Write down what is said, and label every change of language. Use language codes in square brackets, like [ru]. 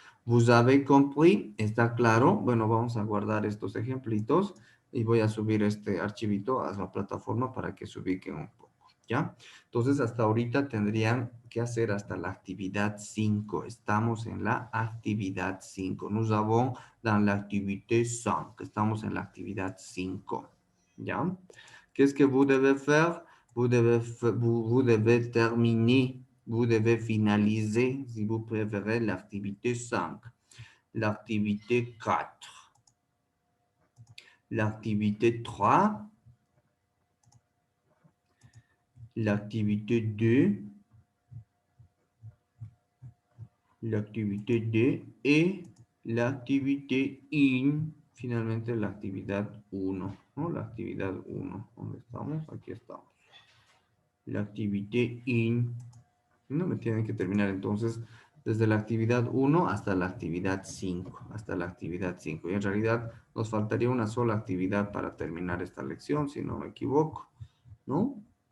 [fr] Vous avez compris, [es] ¿está claro? Bueno, vamos a guardar estos ejemplitos y voy a subir este archivito a la plataforma para que se ubiquen un poco, ¿ya? Entonces, hasta ahorita tendrían que hacer hasta la actividad 5. Estamos en la actividad 5. [fr] Nous avons dans l'activité 5. [es] Estamos en la actividad 5, ¿ya? [fr] Qu'est-ce que vous devez faire? Vous devez terminer, vous devez finaliser, si vous préférez, l'activité 5, l'activité 4, l'activité 3, l'activité 2, l'activité 2 et l'activité 1, [es] finalmente la actividad 1, ¿no? La actividad 1, ¿dónde estamos? Aquí estamos. La activité 1, no me tienen que terminar entonces desde la actividad 1 hasta la actividad 5, hasta la actividad 5. Y en realidad nos faltaría una sola actividad para terminar esta lección, si no me equivoco, ¿no?